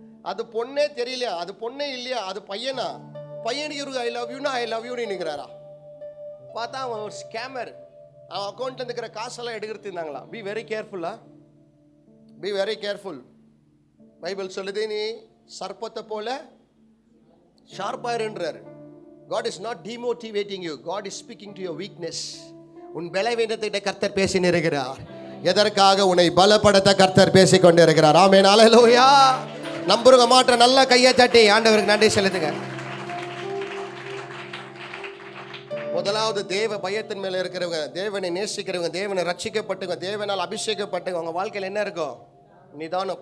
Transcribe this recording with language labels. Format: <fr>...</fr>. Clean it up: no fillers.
<ta>அது பொண்ணே தெரியலையா? அது பொண்ணே இல்லையா? அது பையனா? பையனுக்கு இருக்கு</ta> <en>I love யூனா I love யூன்னு</en> <ta>நிற்கிறாரா? பார்த்தா அவன் ஒரு ஸ்கேமர். அவன் அக்கௌண்ட்ல இருக்கிற காசெல்லாம் எடுக்கிறது இருந்தாங்களா?</ta> <en>Be very கேர்ஃபுல்லா, be very careful.</en> <ta>பைபிள் சொல்லுது, நீ சர்ப்பத்தை போல ஷார்ப்பாயிருன்றார்.</ta> <en>God is not demotivating you. God is speaking to your weakness.</en> <ta>உன் பலவீனத்தை கர்த்தர் பேசி இருக்கிறார். எதற்காக? உன்னை பலப்படுத்த கர்த்தர் பேசிக் கொண்டு இருக்கிறார். ஆமென், அல்லேலூயா. நம்புறவங்க மாற்ற நல்ல கையை தட்டி ஆண்டவருக்கு நன்றி செலுத்துங்க. முதலாவது தேவ பயத்தின் மேல இருக்கிறவங்க, தேவனை நேசிக்கிறவங்க, தேவனை ரட்சிக்கப்பட்டவங்க, தேவனால் அபிஷேகப்பட்டவங்க, அவங்க வாழ்க்கையில் என்ன இருக்கும்? நிதானம்.</ta>